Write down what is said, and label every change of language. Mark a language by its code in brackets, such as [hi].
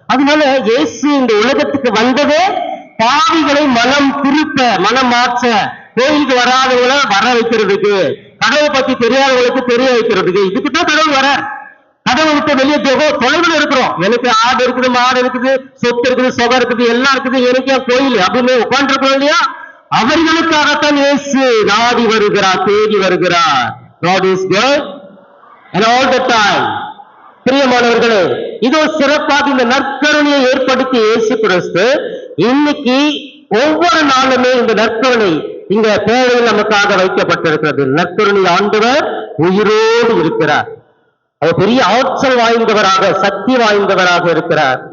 [ta] அதனால இயேசு இந்த உலகத்துக்கு வந்ததே பாவிகளை மனம் திருப்ப, மனம் மாற்ற, கோயிலுக்கு வராதவங்களை வர வைக்கிறதுக்கு, கடவுளை பத்தி தெரியாதவங்களுக்கு தெரிய வைக்கிறதுக்கு. இதுக்குதான் கடவுள் வர. கடவுளை விட்டு வெளியே தொலைவில் இருக்கிறோம். எனக்கு ஆடு இருக்குது, மாடு இருக்குது, சொத்து இருக்குது, சொகம் இருக்குது, எல்லாம் இருக்குது, எனக்கு கோயில் அப்படின்னு உட்காந்துருக்கோம் இல்லையா? அவர்களுக்காகத்தான் இயேசு நாடி வருகிறார், தேடி வருகிறார். [en] God is good and all the time. [ta] பிரியமானவர்களே, இதோ சிறப்பாக இந்த நற்கருணையை ஏற்படுத்தி இயேசு கிறிஸ்து இன்னைக்கு ஒவ்வொரு நாளுமே இந்த நற்கருணை இங்க தேவையில் நமக்காக வைக்கப்பட்டிருக்கிறது. நற்கருணை ஆண்டவர் உயிரோடு இருக்கிறார். அவர் பெரிய ஆற்றல் வாய்ந்தவராக, சக்தி வாய்ந்தவராக இருக்கிறார்.